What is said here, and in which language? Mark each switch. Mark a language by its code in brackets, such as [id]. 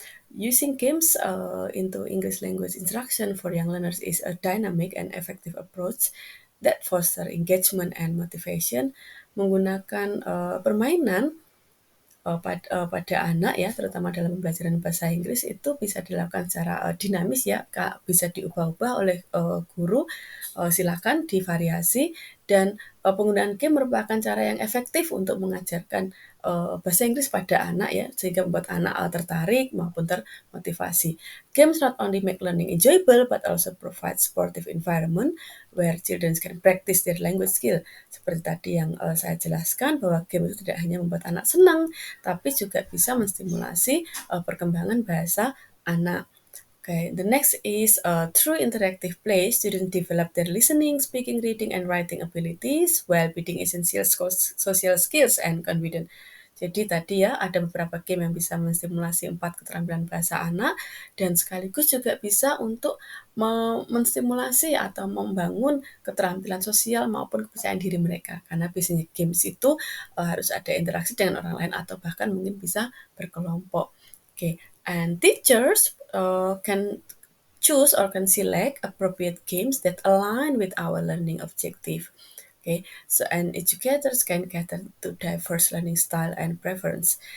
[en] Using games into English language instruction for young learners is a dynamic and effective approach that foster engagement and motivation. [id] Menggunakan permainan pada anak ya, terutama dalam pembelajaran bahasa Inggris itu bisa dilakukan secara dinamis ya, Kak, bisa diubah-ubah oleh guru. Silakan divariasi dan penggunaan game merupakan cara yang efektif untuk mengajarkan bahasa Inggris pada anak ya, sehingga membuat anak tertarik maupun termotivasi. [en] Games not only make learning enjoyable but also provide supportive environment where children can practice their language skill. [id] Seperti tadi yang saya jelaskan bahwa game itu tidak hanya membuat anak senang, tapi juga bisa menstimulasi perkembangan bahasa anak. [en] Okay, the next is through interactive play, students develop their listening, speaking, reading, and writing abilities while building essential social skills and confidence. [id] Jadi tadi ya ada beberapa game yang bisa menstimulasi 4 keterampilan bahasa anak dan sekaligus juga bisa untuk menstimulasi atau membangun keterampilan sosial maupun kepercayaan diri mereka. Karena biasanya games itu harus ada interaksi dengan orang lain atau bahkan mungkin bisa berkelompok. [en] Okay, and teachers can choose or can select appropriate games that align with our learning objective. Okay, so and educators can cater to diverse learning style and preference.